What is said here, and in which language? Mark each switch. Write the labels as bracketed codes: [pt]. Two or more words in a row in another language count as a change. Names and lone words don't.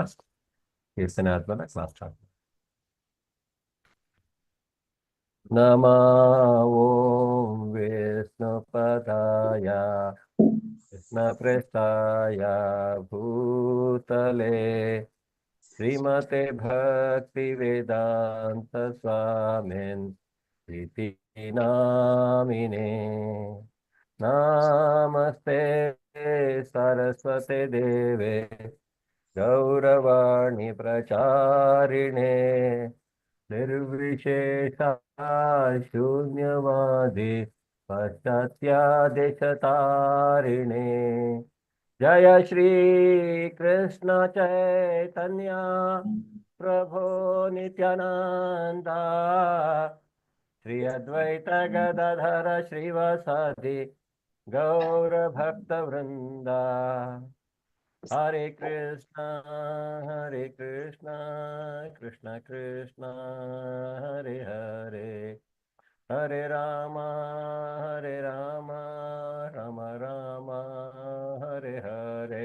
[kn] ಕೀರ್ತನೆ ಆದ್ಮೇಲೆ [en] class start. [sa] ನಮೋ ಓಂ ವಿಷ್ಣುಪದಾಯ ಕೃಷ್ಣಪ್ರೇಷ್ಠಾಯ ಭೂತಲೆ ಶ್ರೀಮತೆ ಭಕ್ತಿ ವೇದಾಂತ ಸ್ವಾಮಿನ್ ಇತಿ ನಾಮಿನೇ. ನಮಸ್ತೆ ಸರಸ್ವತಿ ದೇವೆ ಗೌರವಾಣಿ ಪ್ರಚಾರಿಣೆ ನಿರ್ವಿಶೇಷ ಶೂನ್ಯವಾದಿ ಪಾಶ್ಚಾತ್ಯಾದೇಶತಾರಿಣೆ. ಜಯ ಶ್ರೀ ಕೃಷ್ಣ ಚೈತನ್ಯ ಪ್ರಭೋ ನಿತ್ಯಾನಂದ ಶ್ರೀ ಅದ್ವೈತ ಗದಾಧರ ಶ್ರೀವಾಸಾದಿ ಗೌರ ಭಕ್ತ ವೃಂದ. ಹರೇ ಕೃಷ್ಣ ಕೃಷ್ಣ ಕೃಷ್ಣ ಹರೇ ಹರೇ, ಹರೇ ರಾಮ ರಾಮ ರಾಮ ಹರೇ ಹರೇ.